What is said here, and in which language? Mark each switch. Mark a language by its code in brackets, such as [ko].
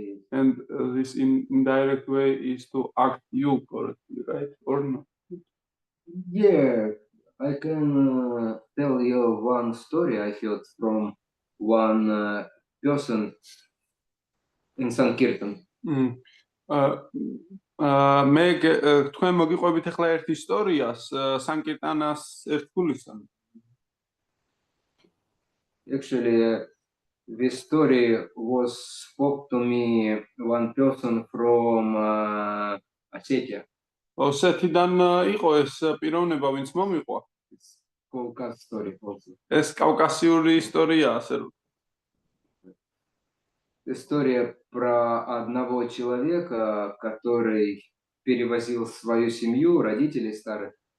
[en] And this indirect way is to act you correctly, right? Or not? Yeah, I can tell you one story I heard from one person in Sankirtan. [ka] მე თქვენ მოგიყვებით ახლა ერთ ისტორიას სანკირტანას ერთგულისგან. [en] Actually, this story was spoke to me one person from Ossetia. [ka] ოსეთიდან იყო ეს პიროვნება, ვინც მომიყვა. [en] It's Caucasus story also. [ka] ეს კავკასიური ისტორია, ასე რომ. [ru] История про одного человека, который перевозил свою семью, родителей старых.